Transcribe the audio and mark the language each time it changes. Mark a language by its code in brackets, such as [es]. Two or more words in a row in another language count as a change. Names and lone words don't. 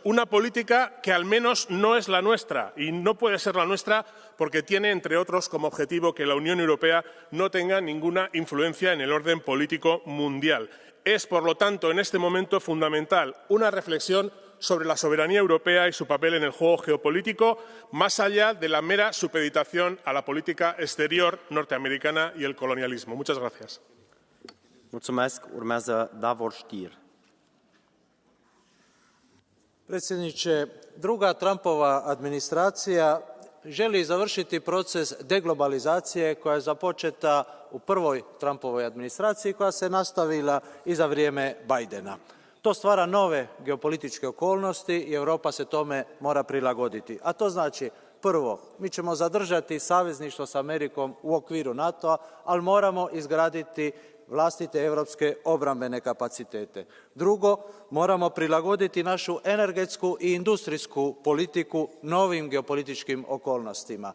[es] Una política que al menos no es la nuestra y no puede ser la nuestra porque tiene, entre otros, como objetivo que la Unión Europea no tenga ninguna influencia en el orden político mundial. Es, por lo tanto, en este momento fundamental una reflexión sobre la soberanía europea y su papel en el juego geopolítico, más allá de la mera supeditación a la política exterior norteamericana y el colonialismo. Muchas gracias. [ro] Mulțumesc. Urmează Davor Stier. [hr] Predsjedniče, druga Trumpova administracija želi završiti proces deglobalizacije koja je započeta u prvoj Trumpovoj administraciji koja se nastavila i za vrijeme Bidena. To stvara nove geopolitičke okolnosti i Europa se tome mora prilagoditi. A to znači, prvo, mi ćemo zadržati savezništvo s Amerikom u okviru NATO-a, ali moramo izgraditi vlastite europske obrambene kapacitete. Drugo, moramo prilagoditi našu energetsku i industrijsku politiku novim geopolitičkim okolnostima.